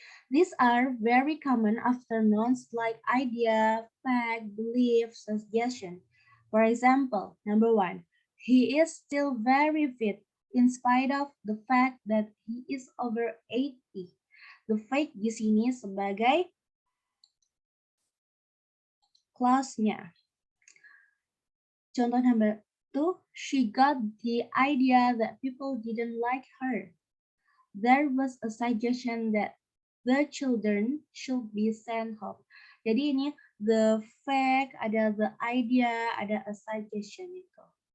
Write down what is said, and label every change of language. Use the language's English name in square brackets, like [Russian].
[English] These are very common after nouns like idea, fact, belief, suggestion. For example, number 1, he is still very fit. in spite of the fact that he is over 80. [Indonesian] The fact di sini sebagai clause-nya. Contoh [English] number 2, she got the idea that people didn't like her. There was a suggestion that the children should be sent home. [Indonesian] Jadi ini the fact, ada the idea, ada a suggestion itu.